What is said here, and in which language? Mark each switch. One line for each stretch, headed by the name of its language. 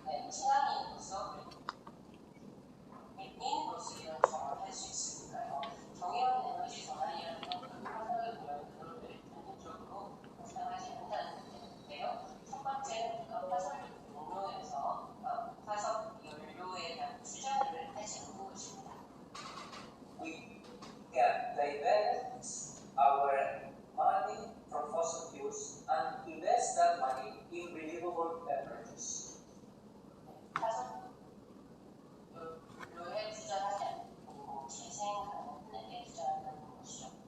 Korean: 신앙인으로서 민인으로서 이런 경험을 할 수 있으니까요. 정의로운 에너지 전환이라는 건 화석을 보면 그거를 단독적으로 사용하지 않는다는 건데요. 첫 번째는 우리가 화석 공로에서 화석 연료에 대한 투자를 하지 않는 것입니다.
English: We can divert our money from fossil fuels and invest that money in renewable energies.
Korean: 화석 연료에 투자하지 않고 재생 가능에 투자한다는 것이죠.